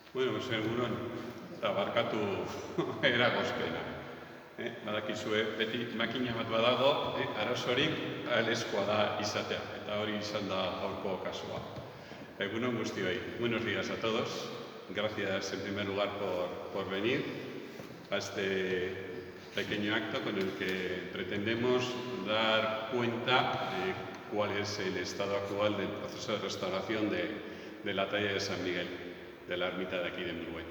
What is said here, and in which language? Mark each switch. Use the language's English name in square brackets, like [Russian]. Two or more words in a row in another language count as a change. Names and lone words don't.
[Spanish] Bueno, pues [Basque] egunon, eta barkatu eragospena. Badakizue, beti makina bat badago, arazorik ahaleskoa da izatea, eta hori izan da gaurko kasua. Egunon guztioi, [Spanish] buenos días a todos. Gracias en primer lugar por venir a este pequeño acto con el que pretendemos dar cuenta de cuál es el estado actual del proceso de restauración de la talla de San Miguel, de la ermita de aquí de Murueta.